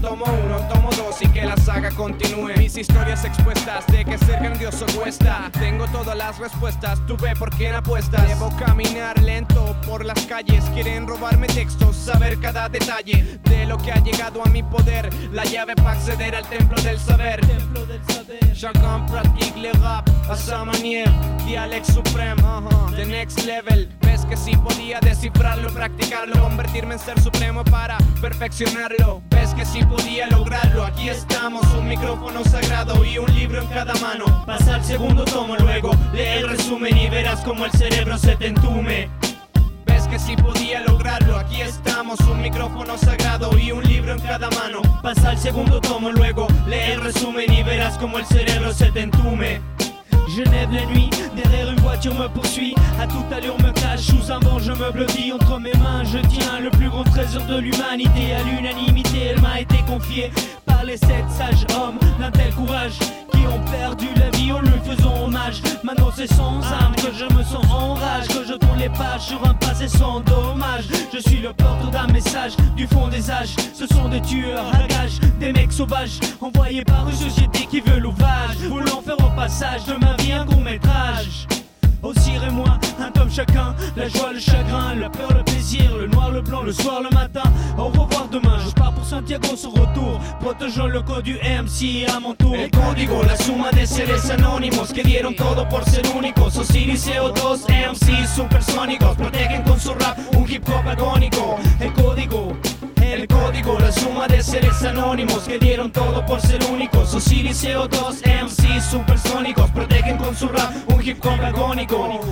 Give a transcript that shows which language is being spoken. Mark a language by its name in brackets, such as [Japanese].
[Spanish] Tomo uno, tomo dos y que la saga continúe. Mis historias expuestas de que ser grandioso cuesta. Tengo todas las respuestas, tú ve por quién apuestas. Debo caminar lento por las calles. Quieren robarme textos, saber cada detalle de lo que ha llegado a mi poder. La llave para acceder al templo del saber. [French] Chacun pratique le rap a sa manière. [English] Dialect supreme, the next level. [Spanish] Ves que sí podía descifrarlo, practicarlo, convertirme en ser supremo para perfeccionarlo. Ves que sí podía lograrlo. Aquí estamos, un micrófono sagrado y un libro en cada mano. Pasa al segundo tomo, luego lee el resumen y verás cómo el cerebro se te entume. Ves que sí podía lograrlo. Aquí estamos, un micrófono sagrado y un libro en cada mano. Pasa al segundo tomo, luego lee el resumen y verás cómo el cerebro se te entume. [French] Genève la nuit, derrière une voiture me poursuit. A toute allure me cache, sous un banc je me blottis. Entre mes mains je tiens le plus grand trésor de l'humanité. À l'unanimité elle m'a été confiée par les sept sages hommes d'un tel courage. Qui ont perdu la vie en lui faisant hommage. Maintenant c'est sans âme que je me sens en rage. Que je tourne les pages sur un passé sans dommage. Je suis le porteur d'un message du fond des âges. Ce sont des tueurs à gages, des mecs sauvages. Envoyés par une société qui veut l'ouvrage. Voulant faire au passage de ma vie un court métrage. Osir et moi, un tome chacun. La joie, le chagrin, la peur, le plaisir. Le noir, le blanc, le soir, le matin. Au revoir demain, je pars pour Santiago sur retour. Protégeant le code du MC à mon tour. [Spanish] El código, la suma de seres anónimos. Que dieron todo por ser únicos. Osiris y CO2, MC supersónicos. Protegen con su rap un hip hop agónico. El código. El código, la suma de seres anónimos. Que dieron todo por ser únicos. Osiris y CO2, MC supersónicos. Protegen con su rap un hip hop agónico.